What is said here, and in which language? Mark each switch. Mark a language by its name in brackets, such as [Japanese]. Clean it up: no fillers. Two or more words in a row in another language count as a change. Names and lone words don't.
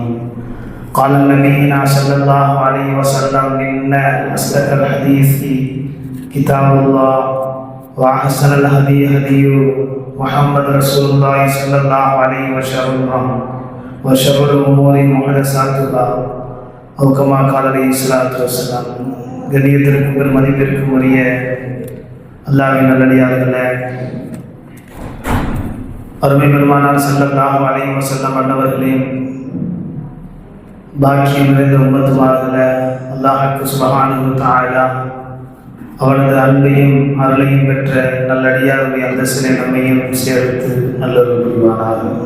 [Arabic] قال نبينا صلى الله عليه وسلم: إن أصدق الحديث كتاب الله وأحسن الهدي هدي محمد رسول الله صلى الله عليه وسلم وشر الأمور محدثاتها أو كما قال عليه الصلاة والسلام. [Tamil] கண்ணியத்திற்கும் மதிப்பிற்கும் உரிய அல்லாஹ்வின் நல்லடியார்களே, அருமை பெருமானார் [Arabic] صلى الله عليه وسلم [Tamil] அன்னவர்களின் பாக்கியம் நிறைந்த உம்மத்துமார்களே, அல்லாஹ்வுக்கு [Arabic] سبحانه وتعالى [Tamil] அவனது அன்பையும் அருளையும் பெற்ற நல்லடியாருடைய அந்தஸ்தினை நம்மையும் சேர்த்து நல்லொரு புரிவானாக.